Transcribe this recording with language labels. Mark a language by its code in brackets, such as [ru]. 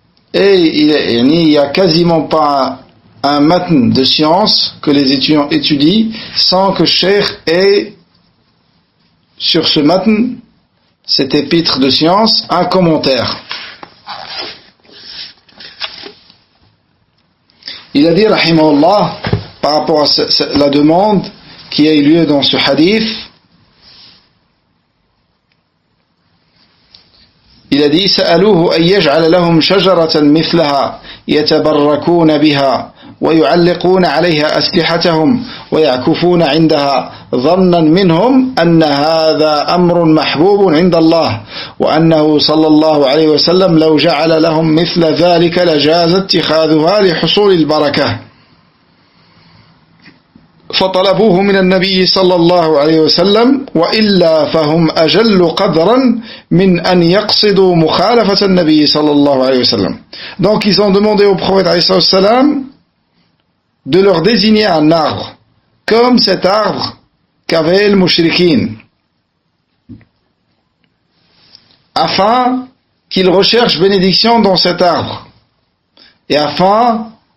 [fr] Et il n'y a quasiment pas un matn de science que les étudiants étudient sans que Cheikh ait sur ce matn, cet épître de science, un commentaire. Il a dit, rahimahullah, par rapport à la demande qui a eu lieu dans ce hadith, il a dit, [ar] سألوه أن يجعل لهم شجرة مثلها يتبركون بها ويعلقون عليها أسلحتهم ويعكفون عندها ظنا منهم أن هذا أمر محبوب عند الله وأنه صلى الله عليه وسلم لو جعل لهم مثل ذلك لجاز اتخاذها لحصول البركة فطلبوه من النبي صلى الله عليه وسلم وإلا فهم أجل قدرا من أن يقصدوا مخالفة النبي صلى الله عليه وسلم. [fr] Donc ils ont demandé au prophète alayhi salam de leur désigner un arbre comme cet arbre qu'avait le mushrikin, afin qu'ils recherchent bénédiction dans cet arbre et afin